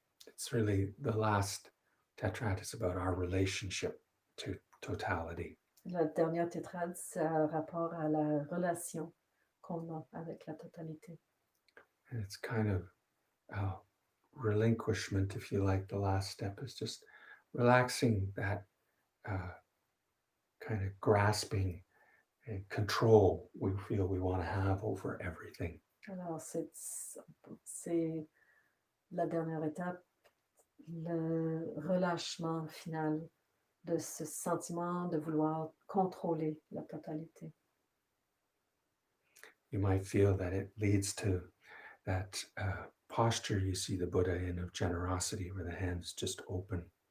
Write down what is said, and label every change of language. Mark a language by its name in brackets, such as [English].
[English] It's really the last tetrad is about our relationship to totality. [French] La dernière tétrade, c'est un rapport à la relation qu'on a avec la totalité. [English] And it's kind of relinquishment, if you like. The last step is just relaxing that kind of grasping and control we feel we want to have over everything. [French] Alors, c'est la dernière étape, le relâchement final de ce sentiment de vouloir contrôler la totalité. [English] You might feel that it leads to that posture you see the Buddha in of generosity, where the hands just open.